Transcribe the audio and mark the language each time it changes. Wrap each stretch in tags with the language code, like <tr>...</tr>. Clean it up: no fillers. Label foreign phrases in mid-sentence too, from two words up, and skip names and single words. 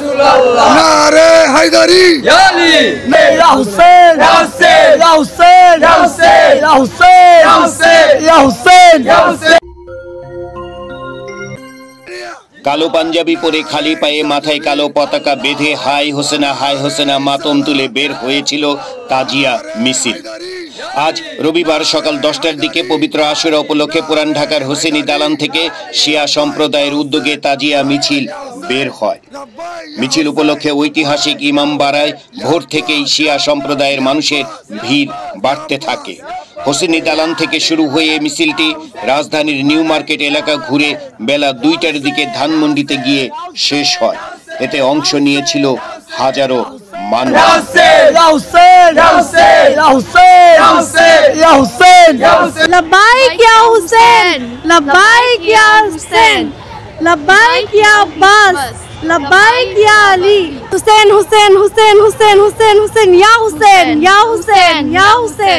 <ur>نعرۂ حیدری</ur> <ar>يا حسين يا حسين يا حسين يا حسين يا حسين يا حسين يا حسين يا حسين.</ar> <bn>কালো পাঞ্জাবি পরে খালি পায়ে মাথায় কালো পতাকা বেঁধে হাই হোসেনা মাতম তুলে বের হয়েছিল তাজিয়া মিছিল। আজ রবিবার সকাল 10টার দিকে পবিত্র আশুরা উপলক্ষে পুরান ঢাকার হোসেনি দালান থেকে শিয়া সম্প্রদায়ের উদ্যোগে তাজিয়া মিছিল বের হয়। মিছিল উপলক্ষে ঐতিহাসিক ইমামবাড়ায় ভোর থেকেই শিয়া সম্প্রদায়ের মানুষের ভিড় বাড়তে থাকে। হোসেনি দালান থেকে শুরু হয়ে মিছিলটি রাজধানীর নিউ মার্কেট এলাকা ঘুরে বেলা 2টার দিকে ধানমন্ডিতে গিয়ে শেষ হয়। এতে অংশ নিয়েছিল হাজারো মানুষ।</bn> <ar>لبيك يا حسين، لبيك يا حسين، لبيك يا عباس، لبيك يا علي. حسين حسين حسين حسين حسين حسين يا حسين يا حسين يا حسين.</ar>